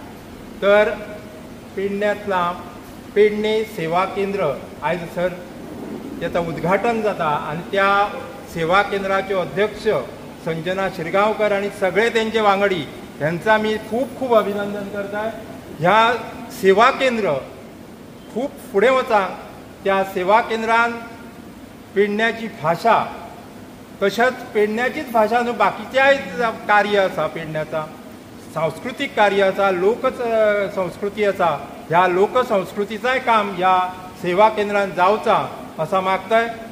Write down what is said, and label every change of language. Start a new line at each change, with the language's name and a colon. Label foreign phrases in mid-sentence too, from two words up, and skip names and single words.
Konkani: तर पेडण्यांतला पेडणे सेवा केंद्र आयज सर त्याचं उद्घाटन जाता आणि त्या सेवा केंद्राचे अध्यक्ष संजना शिरगांवकर आणि सगळे त्यांचे वांगडी यांचा मी खूप खूप अभिनंदन करताय. ह्या सेवा केंद्र खूप फुडें वचा. त्या सेवा केंद्रान पेडण्याची भाषा तशेंच पेडण्याचीच भाषा न्हू बाकीच्याय कार्य आसा पेडण्याचा सांस्कृतिक कार्य आसा लोक संस्कृती आसा ह्या लोकसंस्कृतीचाय काम ह्या सेवा केंद्रान जावचा असा मागताय.